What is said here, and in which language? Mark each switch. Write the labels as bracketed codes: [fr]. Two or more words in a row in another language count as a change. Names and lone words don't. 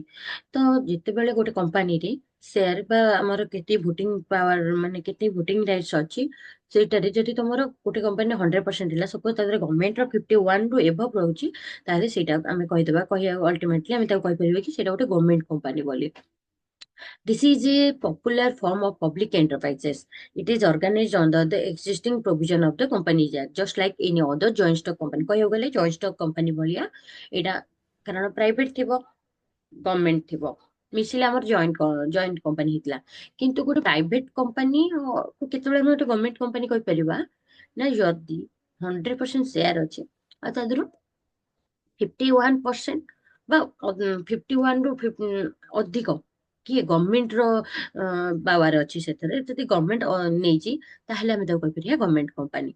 [or] ତ ଯେତେବେଳେ ଗୋଟେ କମ୍ପାନୀରେ ସେୟାର ବା ଆମର କେତେ [en] voting power, [or] ମାନେ କେତେ [en] voting rights [or] ଅଛି, ସେଇଟାରେ ଯଦି ତମର ଗୋଟେ କମ୍ପାନୀ 100% ହେଲା, ସପୋଜ ତା ଦେହରେ ଗଭର୍ଣ୍ଣମେଣ୍ଟର 51 ରୁ ଏଭବ ରହୁଛି, ତାହେଲେ ସେଇଟା ଆମେ କହିଦେବା, କହିବା ଅଲ୍ଟିମେଟଲି ଆମେ ତାକୁ କହିପାରିବା କି ସେଇଟା ଗୋଟେ [en] government company [or] ବୋଲି। [en] This is a popular form of public enterprises. It is organized under the existing provision of the Companies Act, just like any other joint stock company। [or] କହିବାକୁ ଗଲେ [en] joint stock company [or] ଭଳିଆ ଏଇଟା, କାରଣ ପ୍ରାଇଭେଟ ଥିବ, ଗଭର୍ଣ୍ଣମେଣ୍ଟ ଥିବ, ମିଶିଲେ ଆମର [en] joint company [or] ହେଇଥିଲା। କିନ୍ତୁ ଗୋଟେ [en] private company [or] କେତେବେଳେ ଆମେ ଗୋଟେ [en] government company [or] କହିପାରିବା ନା, ଯଦି 100% ସେୟାର ଅଛି ଆଉ ତା ଦେହରୁ 51% ବା 51 ରୁ ଅଧିକ କିଏ ଗଭର୍ଣ୍ଣମେଣ୍ଟ ର ପାୱାର ଅଛି ସେଥିରେ, ଯଦି ଗଭର୍ଣ୍ଣମେଣ୍ଟ ନେଇଛି, ତାହେଲେ ଆମେ ତାକୁ କହିପାରିବା [en] government company.